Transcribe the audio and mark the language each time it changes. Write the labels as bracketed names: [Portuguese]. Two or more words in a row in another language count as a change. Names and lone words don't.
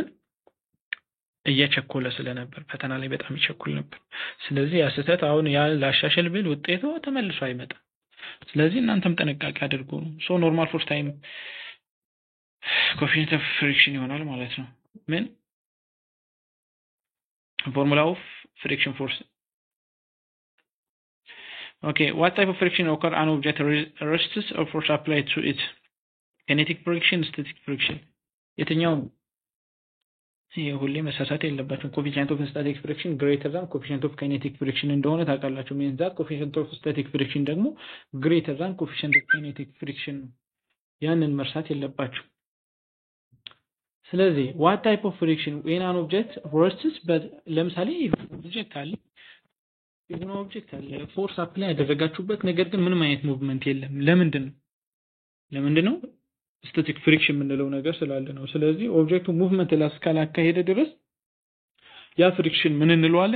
[Amharic] እየቸኮለ ስለነበር ፈተና ላይ በጣም ይቸኩል ነበር። ስለዚህ ያ ስህተት አሁን ያ ላሻሽል ብል ውጤቱ ተመልሶ አይመጣም። ስለዚህ እናንተም ጥንቃቄ አድርጉ። [English] So normal force times coefficient of friction [Amharic] ይሆናል ማለት ነው። ምን [English] formula of friction force okay what type of friction occur an object rests or force applied to it kinetic friction static friction [Amharic] የትኛው ይሄ ሁሌ መሳሳት የለባችሁም። [English] coefficient of static friction greater than coefficient of kinetic friction [Amharic] እንደሆነ ታውቃላችሁ። [English] means that coefficient of static friction ደግሞ greater than coefficient of kinetic friction [Amharic] ነው። ያንን መርሳት የለባችሁ። ስለዚህ [English] what type of friction when an object rests but [Amharic] ለምሳሌ ኦብጀክት አለ የሆነ ኦብጀክት አለ [English] force apply [Amharic] ያደረጋችሁበት ነገር ግን ምንም አይነት ሙቭመንት የለም። ለምንድን ነው? [English] static friction [Amharic] የምንለው ነገር ስላለ ነው። ስለዚህ ኦብጀክቱ ሙቭመንት እስካላካሄደ ድረስ ያ ፍሪክሽን ምን እንለዋለን?